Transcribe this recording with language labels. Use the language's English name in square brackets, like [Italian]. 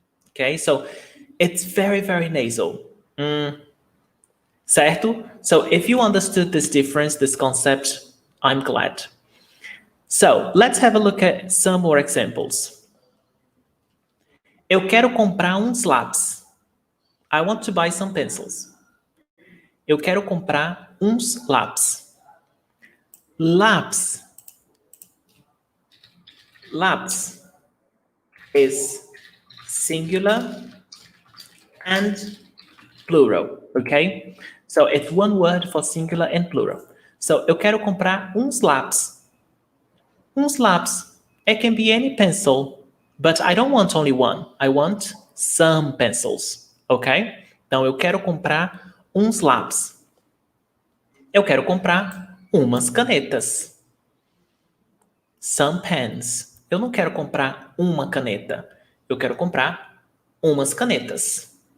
[English] Okay, so it's very, very nasal. Certo? So if you understood this difference, this concept, I'm glad. So let's have a look at some more examples. [Portuguese] Eu quero comprar uns lápis. [English] I want to buy some pencils. [Portuguese] Eu quero comprar uns lápis. [English] Lápis is singular and plural, okay? So it's one word for singular and plural. So [Portuguese] eu quero comprar uns lápis. Uns lápis. [English] It can be any pencil, but I don't want only one. I want some pencils, okay? [Portuguese] Então eu quero comprar uns lápis. Eu quero comprar umas canetas. [English] Some pens. [Portuguese] Eu não quero comprar uma caneta. Eu quero comprar umas canetas.